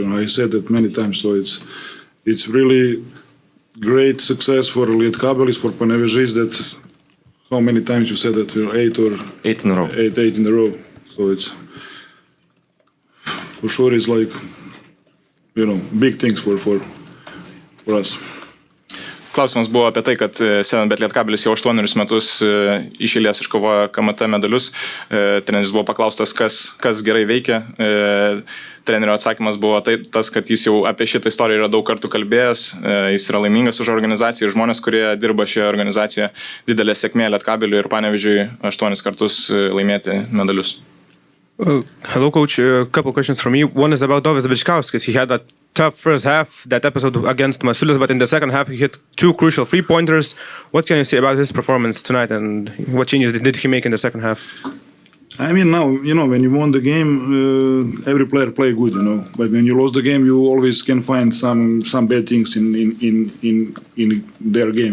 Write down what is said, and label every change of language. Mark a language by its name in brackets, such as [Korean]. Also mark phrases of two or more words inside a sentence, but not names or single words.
[English] I said that many times, so it's really great success for Lietkabelis, for Panevėžys, that how many times you said that? 8 in a row. 8 in a row. So it's for sure it's like, big things for us. [Lithuanian] Klausimas buvo apie tai, kad Sevenbet Lietkabelis jau 8 metus iš eilės iškovojo KMT medalius. Treneris buvo paklaustas, kas gerai veikia. Trenerio atsakymas buvo tas, kad jis jau apie šitą istoriją yra daug kartų kalbėjęs. Jis yra laimingas už organizaciją ir žmonės, kurie dirba šioje organizacijoje. Didelė sėkmė Lietkabeliui ir Panevėžiui 8 kartus laimėti medalius. [English] Hello, coach. A couple questions from me. One is about Bowskis. He had a tough first half, that episode against Masiulis, but in the second half he hit 2 crucial 3-pointers. What can you say about his performance tonight, and what changes did he make in the second half? I mean, now, when you won the game, every player play good, But when you lost the game, you always can find some bad things in their game.